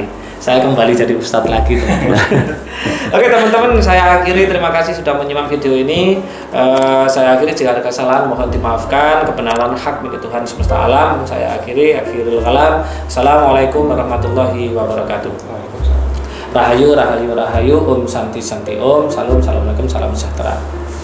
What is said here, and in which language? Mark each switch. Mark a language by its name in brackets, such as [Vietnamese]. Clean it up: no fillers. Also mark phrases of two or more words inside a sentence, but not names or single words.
[Indonesian] Saya kembali jadi Ustadz lagi teman-teman. Oke teman-teman, saya akhiri, terima kasih sudah menyimak video ini. Saya akhiri, jika ada kesalahan mohon dimaafkan. Kebenaran hak milik Tuhan semesta alam. Saya [Arabic] آخر الكلام. السلام عليكم ورحمة الله وبركاته. [Sanskrit] Rahayu, rahayu, rahayu. Om santi santi om. [Indonesian] Salam, assalamualaikum, salam sejahtera.